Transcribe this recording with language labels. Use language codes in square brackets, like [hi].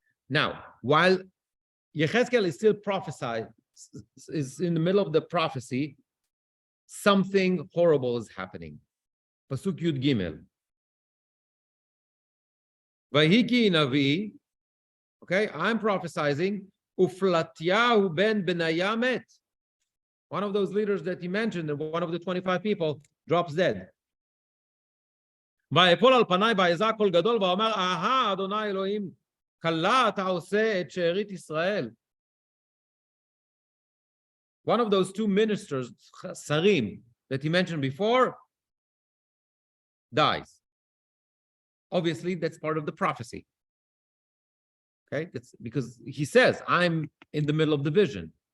[en] Now, while Yechezkel is still prophesied, is in the middle of the prophecy, something horrible is happening. Pasuk Yud Gimel. [he] Vayiki Navi, [en] okay, I'm prophesying, [he] Uflatyahu ben Benaya met. [en] One of those leaders that he mentioned, one of the 25 people, drops dead. [he] ויפול על פניי ויזע קול גדול ואומר, אהה, אדוני אלוהים, כלה אתה עושה את שארית ישראל. [en] One of those two ministers, Sarim, that he mentioned before, dies. Obviously, that's part of the prophecy. Okay, that's because he says, I'm in the middle of the vision.